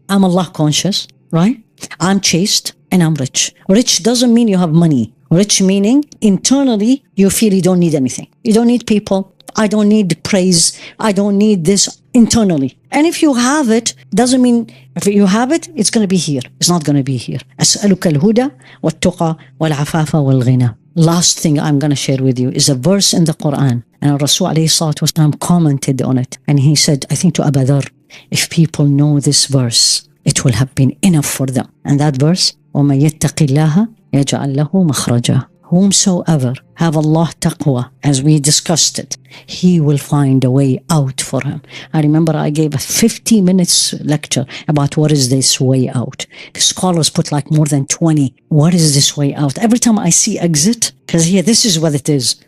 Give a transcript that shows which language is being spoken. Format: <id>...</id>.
<en>I'm Allah conscious, right? I'm chaste and I'm rich. Rich doesn't mean you have money. Rich meaning internally you feel you don't need anything. You don't need people. I don't need praise. I don't need this internally. And if you have it, doesn't mean if you have it, it's going to be here. It's not going to be here.</en> <ar>أسألك الهدى والتقى والعفاف والغنى.</ar> <en>Last thing I'm going to share with you is a verse in the Quran. And Rasul alayhi salatu wasalam commented on it. And he said, I think to Abu Dharr, if people know this verse, it will have been enough for them. And that verse,</en> <ar>وَمَن يَتَّقِ اللَّهَ يَجْعَلْ لَهُ مَخْرَجًا.</ar> <en>Whomsoever have Allah taqwa, as we discussed it, He will find a way out for him. I remember I gave a 50 minutes lecture about what is this way out. Scholars put like more than 20. What is this way out? Every time I see exit, because here this is what it is.</en>